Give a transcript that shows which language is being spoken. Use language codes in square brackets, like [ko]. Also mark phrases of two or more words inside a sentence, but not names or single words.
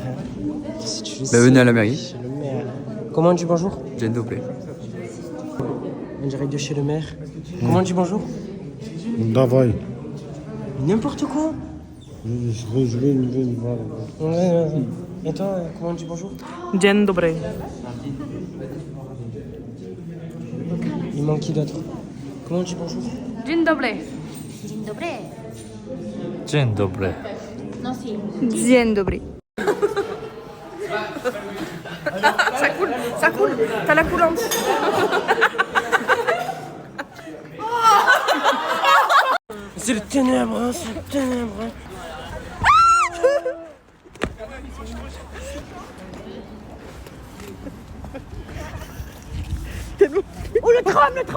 [fr] Si tu le sais, Bienvenue à la mairie. Chez le maire. Comment on dit bonjour? Jane Doplay. On dirait de chez le maire. Comment on dit bonjour? [ru] Давай. [fr] N'importe quoi. Je vais une voilà. Ouais. Et toi, comment on dit bonjour? [pl] Dzień dobry. [fr] Il manque qui d'autre? Comment on dit bonjour? [pl] Dzień dobry. Dzień dobry. Dzień dobry. [fr] Non, si. [pl] Dzień dobry. [fr] Ça coule, t'as la coulante. C'est le ténèbre, hein, c'est le ténèbre. Hein. Oh le tram.